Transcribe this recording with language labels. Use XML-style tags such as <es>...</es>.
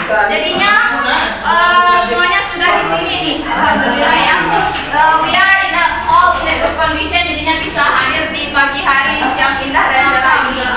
<id>Jadinya semuanya sudah di sini nih. Alhamdulillah ya.</id> <en>We are all in a good condition.</en> <id>Jadinya bisa hadir di pagi hari yang indah dan cerah ini.</id>